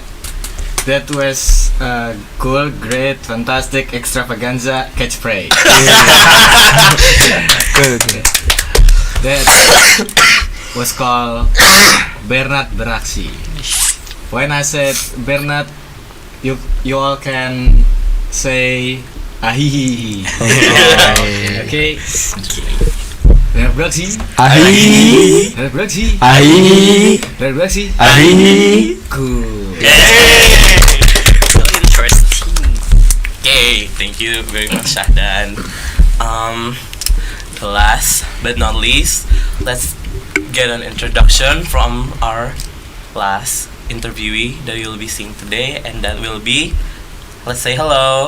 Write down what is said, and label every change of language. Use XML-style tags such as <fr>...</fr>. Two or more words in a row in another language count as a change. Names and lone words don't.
<en>That was cool, great, fantastic, extravaganza catchphrase. Good. That was called Bernard Beraksi. When I said Bernard, you all can say ahihihi. Okay. Bernard Beraksi. Ahi. Bernard Beraksi. Ahi. Bernard Beraksi. Ahi. Cool. So interesting. Okay, thank you very much, Shahdan. Last but not least, let's get an introduction from our last interviewee that you'll be seeing today, and that will be, let's say hello.</en>